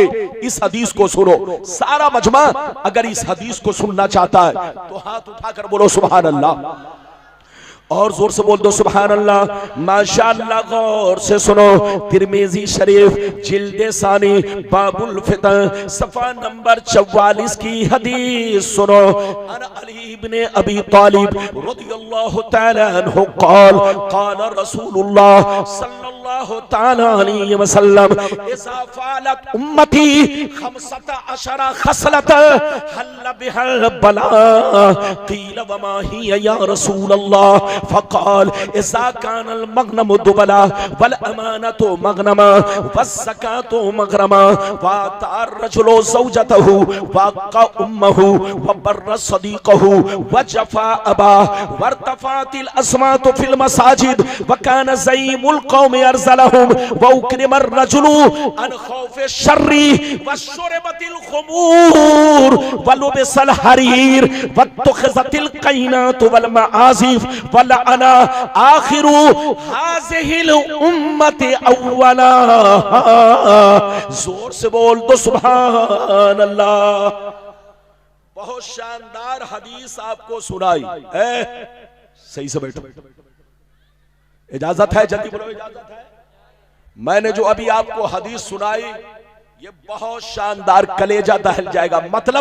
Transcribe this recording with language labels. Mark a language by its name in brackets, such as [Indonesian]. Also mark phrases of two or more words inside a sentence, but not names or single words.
[Hindi] इस हदीस को सुनो, सारा मजमा अगर इस हदीस को सुनना चाहता है तो हाथ उठाकर बोलो [Arabic] سبحان الله, [Hindi] और जोर से बोल दो [Arabic] سبحان الله. [Hindi] माशाअल्लाह, गौर से सुनो, तिरमिजी शरीफ जिल्दे सानी बाबुल फितह सफा नंबर 44 की हदीस सुनो। [Arabic] عن علي ابن أبي طالب رضي الله تعالى عنه قال قال رسول الله صلى الله تعالى عليه وسلم إذا فعلت أمتي 15 خصلة حل بها البلاء قيل وما هي يا رسول الله فقال إذا كان المغنم دولا والأمانة مغنما والزكاة مغرما وأطاع الرجل زوجته وعق أمه وبر صديقه وجفا أباه وارتفعت الأصوات في المساجد وكان زعيم القوم أرذلهم وأكرم الرجل عن خوف شره وشربت الخمور ولبس الحرير واتخذت القينات والمعازف ولعن آخر هذه الأمة أولها. [Hindi] जोर से बोल दो [Arabic] سبحان الله. [Hindi] बहुत शानदार हदीस आपको सुनाई है, सही से बैठो, इजाजत है, जल्दी बोलो इजाजत है। मैंने जो अभी आपको हदीस सुनाई ये बहुत शानदार, कलेजा दहल जाएगा।